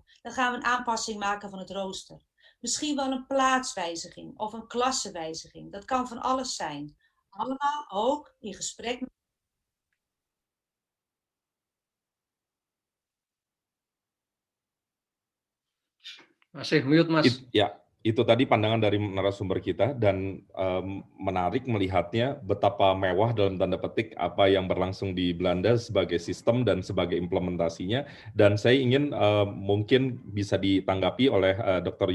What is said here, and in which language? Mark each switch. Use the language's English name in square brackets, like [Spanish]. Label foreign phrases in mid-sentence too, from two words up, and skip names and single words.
[Dutch] Dan gaan we een aanpassing maken van het rooster. Misschien wel een plaatswijziging of een klassenwijziging. Dat kan van alles zijn. Allemaal ook in gesprek met [Indonesian] Masih mute, Mas. Itu tadi pandangan dari narasumber kita, dan menarik melihatnya betapa mewah dalam tanda petik apa yang berlangsung di Belanda sebagai sistem dan sebagai implementasinya. Dan saya ingin mungkin bisa ditanggapi oleh Dr.